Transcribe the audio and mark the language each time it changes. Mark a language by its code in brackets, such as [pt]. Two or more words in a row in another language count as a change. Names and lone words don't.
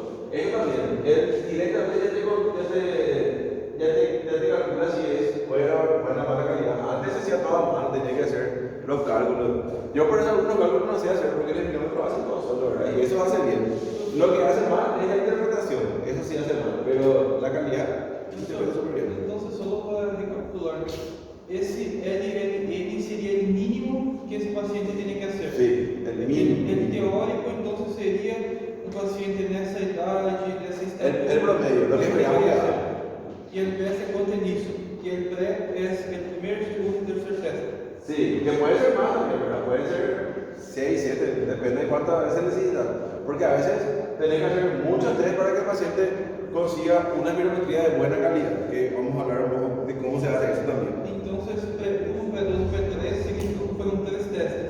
[es] Eso también, él directamente ya te calcula si es buena o mala calidad. Antes se hacía todo a mano, tenía que hacer los cálculos. Yo por eso algunos cálculos no sé hacer porque el kilómetro hace todo solo, ¿verdad? Y eso hace bien. Lo que hace mal es la interpretación, eso sí hace mal, pero la calidad interpreta súper bien. Entonces, solo para recapitular, [pt] esse LLN seria o mínimo que esse paciente tem que fazer. [es] Sí, el mínimo. El teórico, entonces, [pt] seria um paciente nessa idade, nessa estatura. [es] El promedio, lo que esperamos que haga. [pt] E el PS é quanto nisso? E el pré é o primeiro, segundo e terceiro teste. [es] Sí, que puede ser más también, ¿verdad? Puede ser 6, 7, depende de cuántas veces necesita. Porque a veces tenés que hacer muchos test para que el paciente consiga una espirometría de buena calidad, que vamos a hablar un poco de cómo se hace eso también. Entonces, P1, P2, P3 significa que fueron 3 testes.